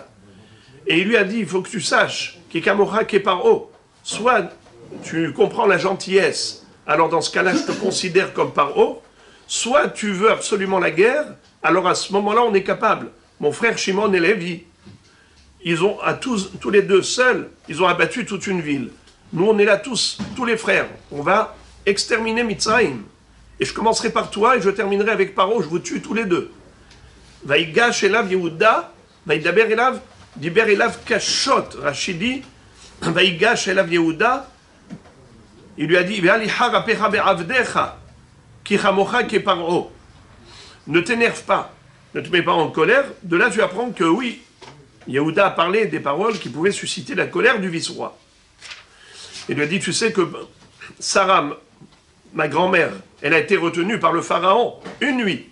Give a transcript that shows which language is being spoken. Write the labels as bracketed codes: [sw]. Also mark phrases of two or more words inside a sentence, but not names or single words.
[fr] Et il lui a dit, il faut que tu saches, [he] כי כמוך כפרעה, [fr] soit tu comprends la gentillesse, alors dans ce cas-là, je te considère comme Paro, soit tu veux absolument la guerre, alors à ce moment-là, on est capable. Mon frère Shimon et Lévi, ils ont, tous les deux seuls, ils ont abattu toute une ville. Nous, on est là tous les frères. On va exterminer Mitzrayim. Et je commencerai par toi et je terminerai avec Paro, je vous tue tous les deux. [he] ויגש אליו יהודה, וידבר אליו, דיבר אליו קשות, רש"י, ויגש אליו יהודה, [fr] il lui a dit, ne t'énerve pas, ne te mets pas en colère. De là, tu apprends que oui, Yehuda a parlé des paroles qui pouvaient susciter la colère du vice-roi. Il lui a dit, tu sais que Sarah, ma grand-mère, elle a été retenue par le pharaon une nuit.